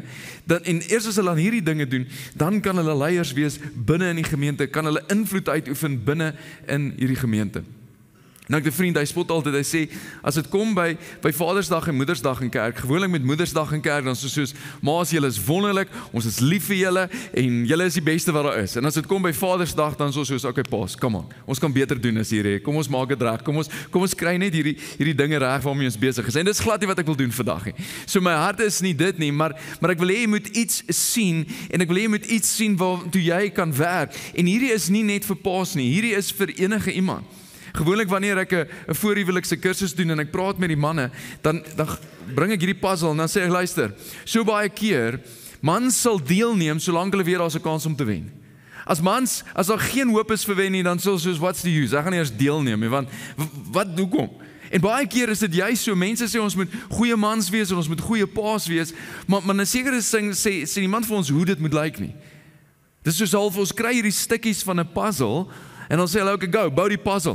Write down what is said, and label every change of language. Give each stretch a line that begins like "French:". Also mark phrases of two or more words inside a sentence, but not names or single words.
Afrikaans: En eers as hulle aan hierdie dinge doen, dan kan hulle leiers wees binne in die gemeente, kan hulle invloed uitoefen binne in hierdie gemeente. Nou ek het 'n vriend, hy spot altyd, hy sê, as dit kom by Vadersdag en Moedersdag in kerk, gewoonlik met Moedersdag in kerk, dan soos, maas, julle is wonderlik, ons is lief vir julle, en julle is die beste wat daar is. En as dit kom by Vadersdag, dan soos, okay, paas,
English: come on,
Afrikaans: ons kan beter doen as hier, kom ons maak dit reg, kom ons kry net hierdie dinge reg waarmee ons besig is. En dis glad nie wat ek wil doen vandag nie. So my hart is nie dit nie, maar ek wil hê jy moet iets sien, en ek wil hê jy moet iets sien waartoe jy kan werk. En hierdie is nie net vir paas nie, hierdie is vir enige iemand. Gewoonlik wanneer ek 'n voorhuwelikse kursus doen en ek praat met die manne, dan bring ek hierdie puzzle en dan sê ek, luister, so baie keer, mans sal deelneem solank hulle weet daar's 'n kans om te wen. As daar geen hoop is vir wen nie, dan sal soos,
English: what's the use?
Afrikaans: Ek gaan nie eers deelneem nie, want hoekom? En baie keer is dit juist so, mense sê ons moet goeie mans wees en ons moet goeie paas wees, maar in 'n sekere sin sê niemand vir ons hoe dit moet lyk nie. Dis soos half ons kry hierdie stukkies van 'n puzzle en dan sê hulle,
English: okay, go,
Afrikaans: bou die puzzle.